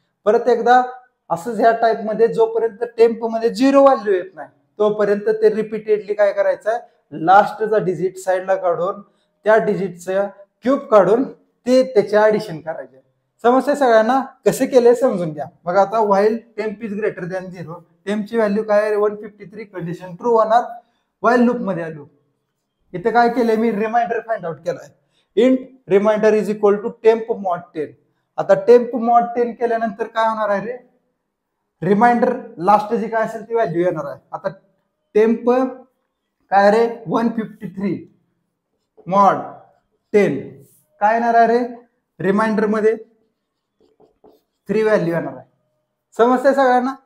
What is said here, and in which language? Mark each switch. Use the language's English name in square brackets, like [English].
[Marathi] परत एकदा असंच ह्या टाइप मध्ये जोपर्यंत टेम्प मध्ये 0 व्हॅल्यू येत नाही तोपर्यंत ते रिपीटेडली काय करायचं लास्टचा डिजिट साईडला काढून त्या डिजिटचं क्यूब काढून ते त्याचे ऍडिशन करायचे. समस्या सगळ्यांना कसे केले समजून घ्या. बघा आता [English] while temp is greater than 0, [Marathi] टेम्पची value काय आहे 153, कंडिशन ट्रू होणार. व्हाईल लूप मध्ये आलो, इथे काय केलंय मी रिमाइंडर फाइंड आउट केलाय. [English] Int reminder is equal to temp mod 10. [Marathi] आता टेम्प मॉड 10 केल्यानंतर काय होणार आहे रे रिमाइंडर लास्ट जी काय असेल ती व्हॅल्यू येणार आहे. आता टेम्प काय रे 153 मॉड 10 काय येणार आहे रे रिमाइंडर मध्ये 3 व्हॅल्यू येणार आहे. समजते सगळ्यांना.